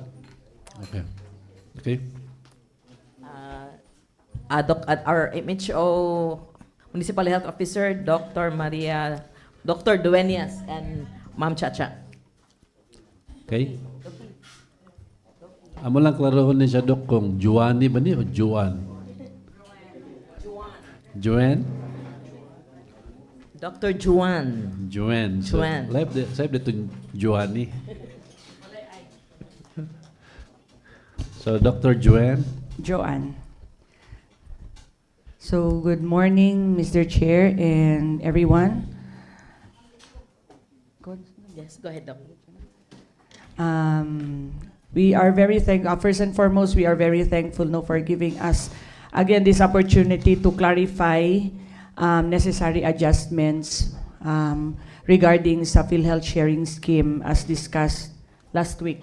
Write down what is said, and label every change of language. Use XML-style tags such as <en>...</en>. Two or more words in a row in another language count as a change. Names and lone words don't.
<en>Okay. Okay. Our MHO Municipal Health Officer, Dr. Dueñas, and Ma'am Chacha.</en> <hil>Okay. Amo lang klarohon ni siya, Dok, kung Juani ba ni o Juan? Juan? Dr. Juan. Juan. So, Juan.</hil> <en>save dito Juani. So, Dr. Juan. Joanne. So, good morning, Mr. Chair and everyone. Yes, go ahead, Doc. We are very thankful. First and foremost, we are very thankful for giving us again this opportunity to clarify necessary adjustments regarding sa PhilHealth sharing scheme as discussed last week.</en>